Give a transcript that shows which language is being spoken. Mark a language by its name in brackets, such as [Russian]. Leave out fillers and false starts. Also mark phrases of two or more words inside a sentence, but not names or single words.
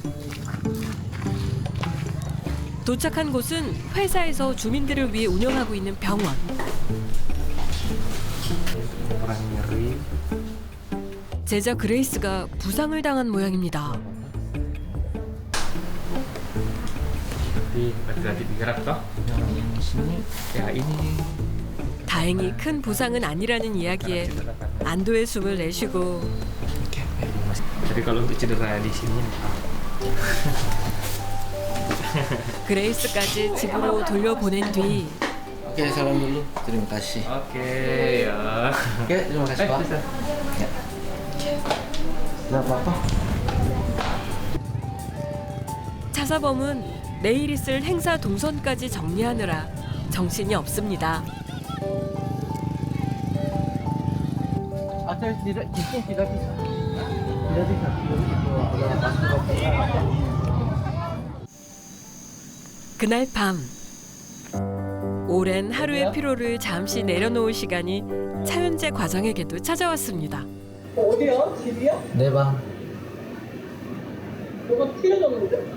[Korean] 도착한 곳은 회사에서 주민들을 위해 운영하고 있는 병원. 제자 그레이스가 부상을 당한 모양입니다. [Indonesian] Nanti berarti digerak toh? sini. Ya ini. [Korean] 다행히 큰 부상은 아니라는 이야기에 안도의 숨을 내쉬고 [Indonesian] Jadi kalau untuk cedera di sini [Korean] 그레이스까지 집으로 돌려보낸 뒤 [Indonesian] Oke, salam dulu. Terima kasih. Oke ya. Oke, terima kasih Pak. bisa. Ya. Nggak apa-apa. [Korean] 차사범은 내일 있을 행사 동선까지 정리하느라 정신이 없습니다. [Indonesian] Atau tidak, jika tidak bisa. Tidak bisa. Ada masuk [Korean] 그날 밤 오랜 하루의 피로를 잠시 내려놓을 시간이 차윤재 과장에게도 찾아왔습니다. 어디야? 집이야? 내 방. 뭐가 튀어졌는데?